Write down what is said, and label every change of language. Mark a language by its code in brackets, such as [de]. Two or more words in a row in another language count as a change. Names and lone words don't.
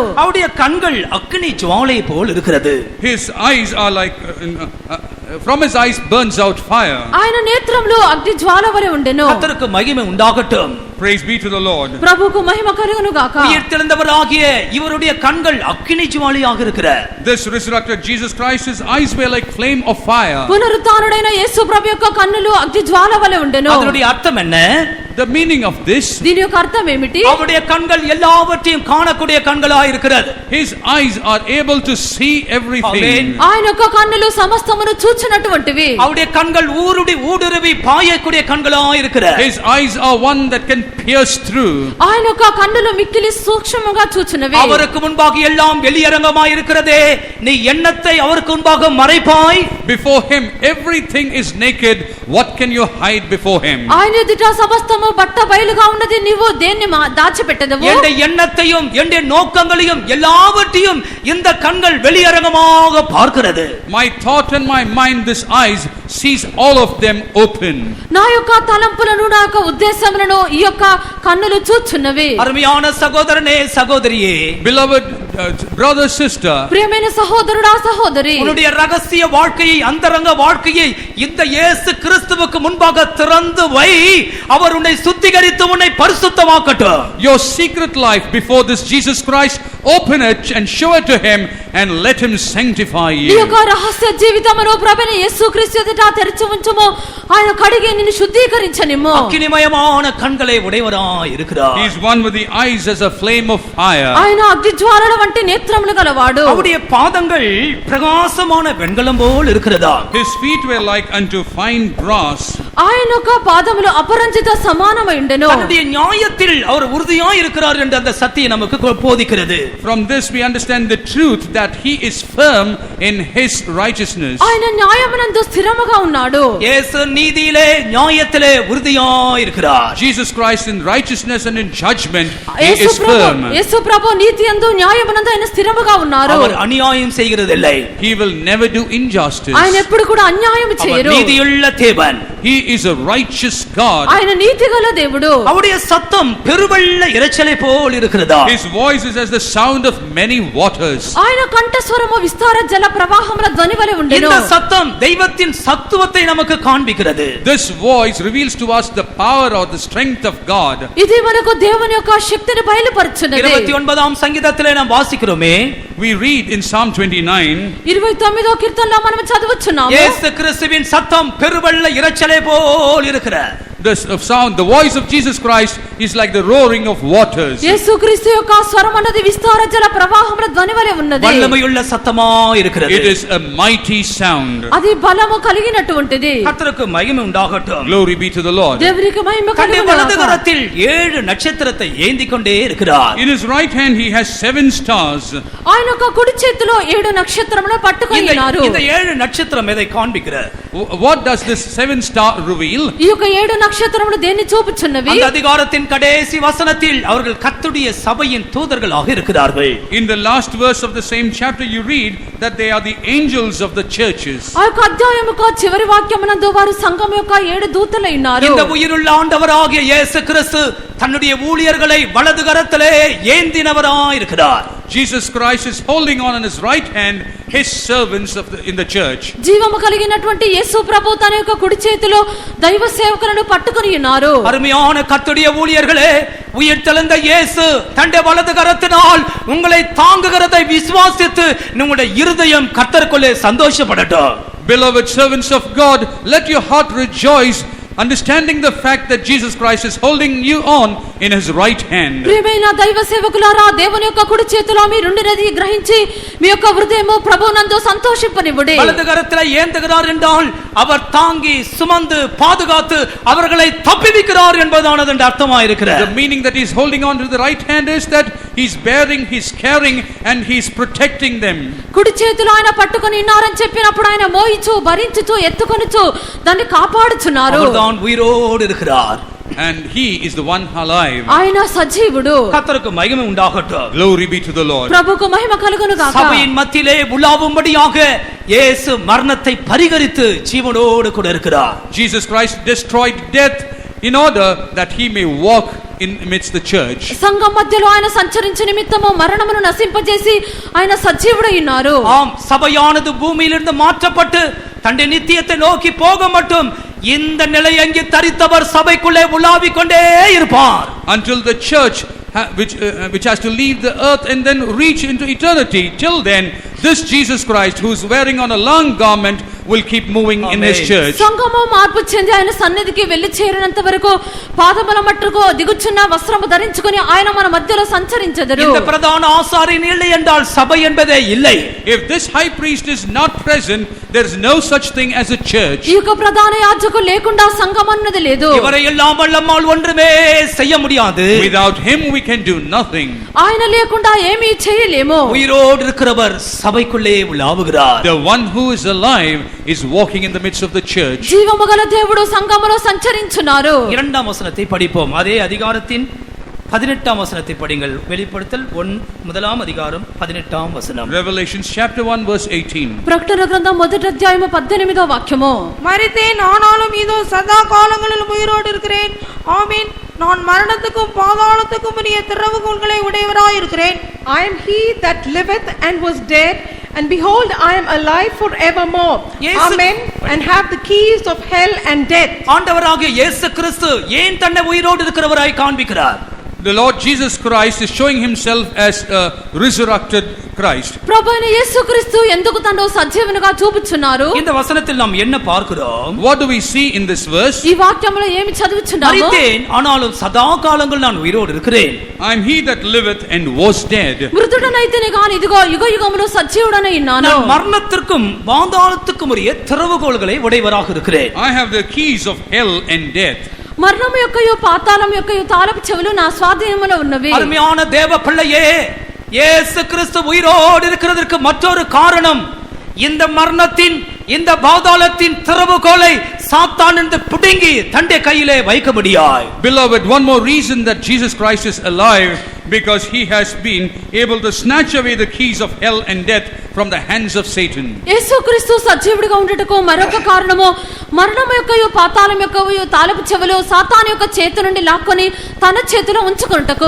[ta] அவருடைய கண்கள் அக்கினி ஜுவாலை போல் இருக்கிறது. [en] His eyes are like from his eyes burns out fire. [te] ఆయన నేత్రములు అగ్ని జ్వాల వలె ఉండెను. [ta] கர்த்தருக்கு மகிமை உண்டாகட்டும். [en] Praise be to the Lord. [te] ప్రభువుకు మహిమ కలుగును గాక. [ta] உயிர்த்தெழுந்தவராகிய இவருடைய கண்கள் அக்கினி ஜுவாலையாக இருக்கிற. [en] This resurrected Jesus Christ, his eyes were like flame of fire. [te] పునరుత్థానుడైన యేసు ప్రభు యొక్క కన్నులు అగ్ని జ్వాల వలె ఉండెను. [ta] அதனுடைய அர்த்தம் என்ன? [en] The meaning of this, [te] దీని యొక్క అర్థం ఏమిటి? [ta] அவருடைய கண்கள் எல்லாவற்றையும் காணக்கூடிய கண்களாய் இருக்கிறது. [en] his eyes are able to see everything. [te] ఆయన యొక్క కన్నులు సమస్తమును చూచునటువంటివి. [ta] அவருடைய கண்கள் ஊடுருவி பாயக்கூடிய கண்களாய் இருக்கிற. [en] His eyes are one that can pierce through. [te] ఆయన యొక్క కన్నులు మిక్కిలి సూక్ష్మముగా చూచునవి. [ta] அவருக்கு முன்பாக எல்லாம் வெளியரங்கமாய் இருக்கிறதே, நீ எண்ணத்தை அவருக்கு முன்பாக மறைப்பாய். [en] Before him everything is naked, what can you hide before him? [te] ఆయన ఎదుట సమస్తము బట్ట బయలుగా ఉన్నది, నీవు దేన్ని దాచిపెట్టదవు? [ta] என்னுடைய எண்ணத்தையும் என்னுடைய நோக்கங்களையும் எல்லாவற்றையும் இந்த கண்கள் வெளியரங்கமாக பார்க்கிறது. [en] My thought and my mind, this eyes sees all of them open. [te] నా యొక్క తలంపులను, నా యొక్క ఉద్దేశములను ఈ యొక్క కన్నులు చూచున్నవి. [ta] அருமையான சகோதரனே, சகோதரியே, [en] Beloved brother, sister, [te] ప్రియమైన సహోదరుడా, సహోదరి, [ta] உன்னுடைய ரகசிய வாழ்க்கையை, அந்தரங்க வாழ்க்கையை இந்த இயேசு கிறிஸ்துவுக்கு முன்பாக திறந்து வை. அவர் உன்னை சுத்திகரித்து உன்னை பரிசுத்தமாக்கட்டும். [en] your secret life before this Jesus Christ, open it and show it to him and let him sanctify [te] ఈ [en] you. [te] యొక్క రహస్య జీవితమును ప్రభువైన యేసుక్రీస్తు ఎదుట తెరిచి ఉంచుము. ఆయన కడిగి నిన్ను శుద్ధీకరించనిమ్ము. [ta] அக்கினிமயமான கண்களை உடையவராய் இருக்கிறார். [en] He is one with the eyes as a flame of fire. [te] ఆయన అగ్ని జ్వాలల వంటి నేత్రములు గలవాడు. [ta] அவருடைய பாதங்கள் பிரகாசமான வெண்கலம் போல் இருக்கிறதா. [en] His feet were like unto fine brass. [te] ఆయన యొక్క పాదములు అపరంజిత సమానమైండెను. [ta] தன்னுடைய நியாயத்தில் அவர் உறுதியாய் இருக்கிறார் என்ற அந்த சத்தியம் நமக்கு போதிக்கிறது. [en] From this we understand the truth that he is firm in his righteousness. [te] ఆయన న్యాయమునందు స్థిరముగా ఉన్నాడు. [ta] இயேசு நீதியிலே நியாயத்திலே உறுதியாய் இருக்கிறார். [en] Jesus Christ in righteousness and in judgment he యేసు is firm. [te] ప్రభు నీతియందు న్యాయమునందు ఆయన స్థిరముగా ఉన్నారు. [ta] அவர் அநியாயம் செய்கிறதில்லை. [en] He will never do injustice. [te] ఆయన ఎప్పుడు కూడా అన్యాయం చేయరు. [ta] நீதியுள்ள தேவன். [en] He is a righteous God. [te] ఆయన నీతిగల దేవుడు. [ta] அவருடைய சத்தம் பெருவெள்ள இரைச்சலை போல் இருக்கிறதா? [en] His voice is as the sound of many waters. [te] ఆయన కంఠస్వరము విస్తార జల ప్రవాహముల ధ్వని వలె ఉండెను. [ta] இந்த சத்தம் தெய்வத்தின் சத்துவத்தை நமக்கு காண்பிக்கிறது. [en] This voice reveals to us the power or the strength of God. [te] ఇది మనకు దేవుని యొక్క శక్తిని బయలుపరుచున్నది. [ta] 29వ సంగీతத்திலே நாம் வாசிக்கிறோமே, [en] We read in Psalm 29, [te] 29వ కీర్తనలో మనం చదువుచున్నాము. [ta] இயேசு கிறிஸ்துவின் சத்தம் பெருவெள்ள இரைச்சலை போல் இருக்கிறது. [en] the voice of Jesus Christ is like the roaring of waters. [te] యేసుక్రీస్తు యొక్క స్వరం అన్నది విస్తార జల ప్రవాహముల ధ్వని వలె ఉన్నది. [ta] வல்லமையுள்ள சத்தமாய் இருக்கிறது. [en] It is a mighty sound. [te] అది బలము కలిగినటువంటిది. [ta] கர்த்தருக்கு மகிமை உண்டாகட்டும். [en] Glory be to the Lord. [te] దేవునికి మహిమ [ta] தன்னுடைய [te] కలుగును [ta] வலது [te] గాక. [ta] கரத்தில் 7 நட்சத்திரத்தை ஏந்திக் கொண்டே இருக்கிறார். [en] In his right hand he has 7 stars. [te] ఆయన యొక్క కుడి చేతిలో 7 నక్షత్రములను పట్టుకొని ఉన్నారు. [ta] இந்த 7 நட்சத்திரம் எதை காண்பிக்கிறது? [en] What does this 7 star reveal? [te] ఈ యొక్క 7 నక్షత్రములు దేన్ని చూపుచున్నవి? [ta] அந்த அதிகாரத்தின் கடைசி வசனத்தில் அவர்கள் கர்த்தருடைய சபையின் தூதர்களாக இருக்கிறார்கள். [en] In the last verse of the same chapter you read that they are the angels of the churches. [te] ఆ యొక్క అధ్యాయము యొక్క చివరి వాక్యమునందు వారు సంఘం యొక్క 7 దూతలై ఉన్నారు. [ta] இந்த உயிருள்ள ஆண்டவராகிய இயேசு கிறிஸ்து தன்னுடைய ஊழியர்களை வலது கரத்திலே ஏந்தினவராய் இருக்கிறார். [en] Jesus Christ is holding on his right hand his servants in the church. [te] జీవము కలిగినటువంటి యేసు ప్రభు తన యొక్క కుడి చేతిలో దైవ సేవకులను పట్టుకొని ఉన్నారు. [ta] அருமையான கர்த்தருடைய ஊழியர்களே, உயிர்த்தெழுந்த இயேசு தன்னுடைய வலது கரத்தினால் உங்களை தாங்குகிறதை விசுவாசித்து உங்களுடைய இருதயம் கர்த்தருக்குள்ளே சந்தோஷப்படட்டும். [en] Beloved servants of God, let your heart rejoice, understanding the fact that Jesus Christ is holding you on in his right hand. [te] ప్రియమైన దైవ సేవకులారా, దేవుని యొక్క కుడి చేతిలో మీరుండినది గ్రహించి మీ యొక్క హృదయము ప్రభువునందు సంతోషింపనివ్వండి. [ta] வலது கரத்திலே ஏந்துகிறார் என்றால் அவர் தாங்கி சுமந்து பாதுகாத்து அவர்களை தப்புவிக்கிறார் என்பதானது அர்த்தமாக இருக்கிறது. [en] The meaning that he is holding on to the right hand is that he's bearing, he's carrying and he's protecting them. [te] కుడి చేతిలో ఆయన పట్టుకొని ఉన్నారని చెప్పినప్పుడు ఆయన మోయిచు భరించుచు ఎత్తుకొనుచు దాన్ని కాపాడుచున్నారు. [ta] அவர்தான் உயிரோடு இருக்கிறார். [en] And he is the one alive. [te] ఆయన సజీవుడు. [ta] கர்த்தருக்கு மகிமை உண்டாகட்டும். [en] Glory be to the Lord. [te] ప్రభువుకు మహిమ కలుగును గాక. [ta] சபையின் மத்தியிலே உலாவும்படியாக இயேசு மரணத்தை பரிகரித்து ஜீவனோடு கூட இருக்கிறார். [en] Jesus Christ destroyed death in order that he may walk in amidst the church. [te] సంఘం మధ్యలో ఆయన సంచరించే నిమిత్తము మరణమును నశింపజేసి ఆయన సజీవుడై ఉన్నారు. [ta] ஆம், சபையானது பூமியிலிருந்து மாற்றப்பட்டு தன்னுடைய நித்தியத்தை நோக்கி போக மட்டும் இந்த நிலையங்கி தரித்தவர் சபைக்குள்ளே உலாவிக் கொண்டே இருப்பார். [en] Until the church which has to leave the earth and then reach into eternity, till then this Jesus Christ who is wearing on a long garment will keep moving in his church. [te] సంఘము మార్పు చెంది ఆయన సన్నిధికి వెళ్లి చేరినంత వరకు పాదముల మట్టుకు దిగుచున్న వస్త్రము ధరించుకొని ఆయన మన మధ్యలో సంచరించెదరు. [ta] இந்த பிரதான ஆசாரியன் இல்லை என்றால் சபை என்பதே இல்லை. [en] If this high priest is not present, there is no such thing as a church. [te] ఈ యొక్క ప్రధాన యాజకుడు లేకుండా సంఘం అన్నది లేదు. [ta] இவரை இல்லாமல் நம்மால் ஒன்றுமே செய்ய முடியாது. [en] Without him we can do nothing. [te] ఆయన లేకుండా ఏమీ చేయలేము. [ta] உயிரோடு இருக்கிறவர் சபைக்குள்ளே உலாவுகிறார். [en] The one who is alive is walking in the midst of the church. [te] జీవము గల దేవుడు సంఘములో సంచరించున్నారు. [ta] 2వ வசனத்தை படிப்போம். அதே அதிகாரத்தின் 18వ வசனத்தை படிங்கள். வெளிப்படுத்தல் 1వ அதிகாரம் 18వ வசனம். [en] Revelation chapter 1 verse 18. [te] ప్రకటన గ్రంథం 1వ అధ్యాయము 18వ వాక్యము. [ta] மரித்தேன், ஆனாலும் இதோ சதா காலங்களிலும் உயிரோடு இருக்கிறேன். ஆமீன். நான் மரணத்துக்கும் பாதாளத்துக்கும் உரிய திறவுகோல்களை உடையவராய் இருக்கிறேன். [en] I am he that liveth and was dead, and behold, I am alive forevermore. Amen. And have the keys of hell and death. [ta] ஆண்டவராகிய இயேசு கிறிஸ்து ஏன் தன்னை உயிரோடு இருக்கிறவராய் காண்பிக்கிறார்? [en] the Lord Jesus Christ is showing himself as a resurrected Christ. [te] ప్రభువైన యేసుక్రీస్తు ఎందుకు తను సజీవునిగా చూపుచున్నారు? [ta] இந்த வசனத்தில் நாம் என்ன பார்க்கிறோம்? [en] What do we see in this verse? [te] ఈ వాక్యంలో ఏమి చదువుచున్నాము? [ta] மரித்தேன் ஆனாலும் சதா காலங்கள் நான் உயிரோடு இருக்கிறேன். [en] I am he that liveth and was dead. [te] మృతుడనైతేనే గాని ఇదిగో యుగయుగములు సజీవుడనై ఉన్నాను. [ta] நான் மரணத்திற்கும் பாதாளத்துக்கும் உரிய திறவுகோல்களை உடையவராக இருக்கிறேன். [en] I have the keys of hell and death. [te] మరణం యొక్కయు పాతాళం యొక్కయు తాళపు చెవులు నా స్వాధీనములో ఉన్నవి. [ta] அருமையான தேவ பிள்ளையே, இயேசு கிறிஸ்து உயிரோடு இருக்கிறதற்கு மற்றொரு காரணம், இந்த மரணத்தின் இந்த பாதாளத்தின் திறவுகோலை சாத்தான் என்று பிடுங்கி தன்னுடைய கையிலே வைக்க முடியாது. [en] Beloved, one more reason that Jesus Christ is alive, because he has been able to snatch away the keys of hell and death from the hands of Satan. [te] యేసుక్రీస్తు సజీవుడిగా ఉండుటకు మరొక కారణము, మరణం యొక్కయు పాతాళం యొక్కయు తాళపు చెవులు సాతాను యొక్క చేతి నుండి లాక్కొని తన చేతిలో ఉంచుకొనుటకు.